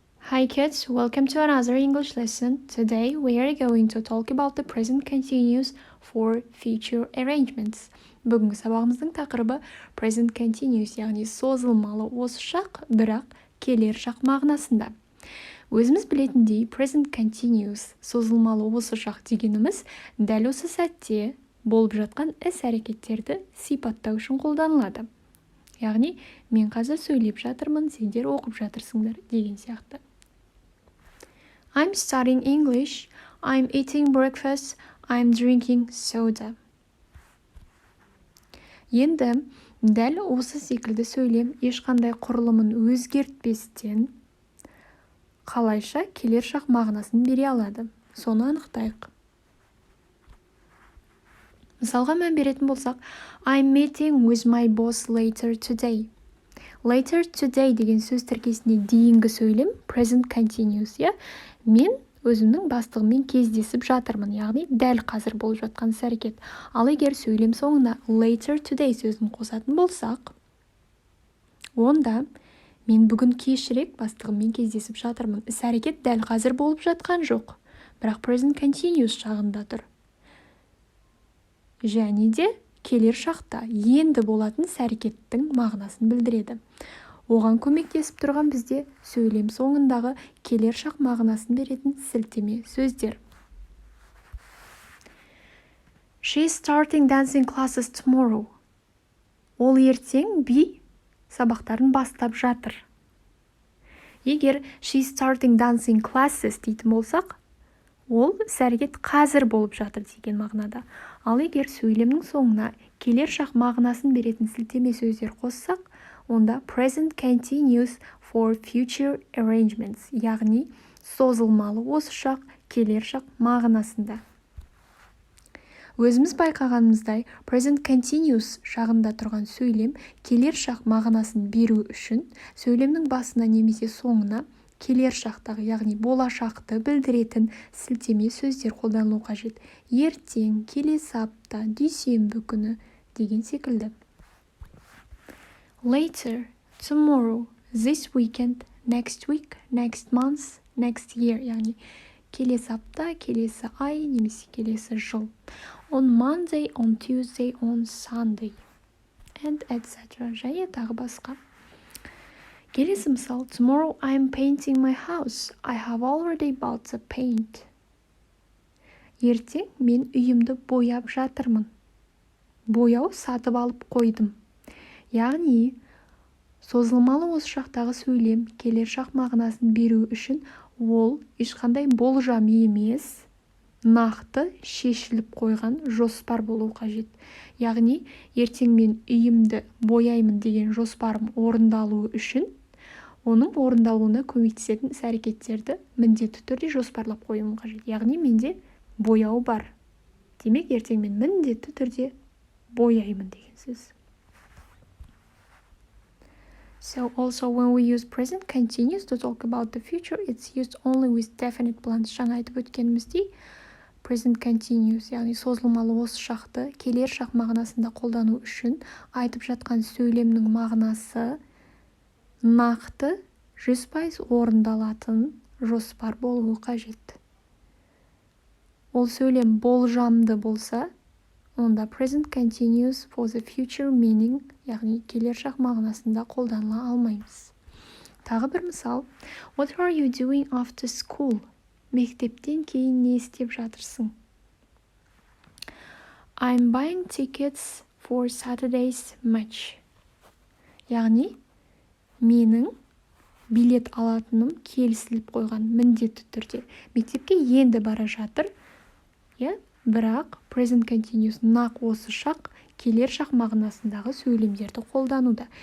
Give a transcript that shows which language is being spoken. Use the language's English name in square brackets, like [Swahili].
[English] Hi kids, welcome to another English lesson. Today we are going to talk about the present continuous for future arrangements. [Kazakh] Бүгінгі сабағымыздың тақырыбы present continuous, яғни созылмалы осы шақ, бірақ келер шақ мағынасында. Өзіміз білетіндей present continuous, созылмалы осы шақ дегеніміз дәл осы сәтте болып жатқан іс-әрекеттерді сипаттау үшін қолданылады. Яғни мен қазір сөйлеп жатырмын, сендер оқып жатырсыңдар деген сияқты. [English] I'm studying English. I'm eating breakfast. I'm drinking soda. [Kazakh] Енді дәл осы секілді сөйлем ешқандай құрылымын өзгертпестен қалайша келер шақ мағынасын бере алады. Соны анықтайық. Мысалға мән беретін болсақ, [English] I'm meeting with my boss later today. [Kazakh] Later today деген сөз тіркесіне дейінгі сөйлем present continuous, Мен өзімнің бастығыммен кездесіп жатырмын, яғни дәл қазір болып жатқан іс-әрекет. Ал егер сөйлем соңына later today сөзін қосатын болсақ, онда мен бүгін кешірек бастығыммен кездесіп жатырмын. Іс-әрекет дәл қазір болып жатқан жоқ, бірақ present continuous шағында тұр. Және де келер шақта енді болатын іс-әрекеттің мағынасын білдіреді. Оған көмектесіп тұрған бізде сөйлем соңындағы келер шақ мағынасын беретін сілтеме сөздер. [English] She's starting dancing classes tomorrow. [Kazakh] Ол ертең би сабақтарын бастап жатыр. Егер [English] she's starting dancing classes [Kazakh] дейтін болсақ, ол іс-әрекет қазір болып жатыр деген мағынада. Ал егер сөйлемнің соңына келер шақ мағынасын беретін сілтеме сөздер қоссақ, онда [English] present continuous for future arrangements, [Kazakh] яғни созылмалы осы шақ, келер шақ мағынасында. Өзіміз байқағанымыздай, present continuous шағында тұрған сөйлем келер шақ мағынасын беру үшін сөйлемнің басына немесе соңына келер шақтағы, яғни болашақты білдіретін сілтеме сөздер қолданылу қажет. Ертең, келесі апта, дүйсенбі күні деген секілді. [English] Later, tomorrow, this weekend, next week, next month, next year, [Kazakh] яғни келесі апта, келесі ай, немесе келесі жыл. [English] On Monday, on Tuesday, on Sunday, and etc. [Kazakh] Және тағы басқа. Келесі мысал, [English] tomorrow I'm painting my house. I have already bought the paint. [Kazakh] Ертең мен үйімді бояп жатырмын. Бояу сатып алып қойдым. Яғни, созылмалы осы шақтағы сөйлем келер шақ мағынасын беру үшін ол ешқандай болжам емес, нақты шешіліп қойған жоспар болу қажет. Яғни, ертең мен үйімді бояймын деген жоспарым орындалуы үшін, оның орындалуына көмектесетін іс-әрекеттерді міндетті түрде жоспарлап қоюым қажет. Яғни, менде бояу бар. Демек, ертең мен міндетті түрде бояймын деген сөз. [English] So also when we use present continuous to talk about the future, it's used only with definite plans. [Kazakh] Жаңа айтып өткеніміздей, present continuous, яғни созылмалы осы шақты келер шақ мағынасында қолдану үшін айтып жатқан сөйлемнің мағынасы нақты 100% орындалатын жоспар болуы қажет. Ол сөйлем болжамды болса, онда [English] present continuous for the future meaning, [Kazakh] яғни келер шақ мағынасында қолданыла алмаймыз. Тағы бір мысал. [English] What are you doing after school? [Kazakh] Мектептен кейін не істеп жатырсың? [English] I'm buying tickets for Saturday's match. [Kazakh] Яғни, менің билет алатыным келісіліп қойған міндетті түрде. Мектепке енді бара жатыр, бірақ present continuous нақ осы шақ келер шақ мағынасындағы сөйлемдерді қолдануда.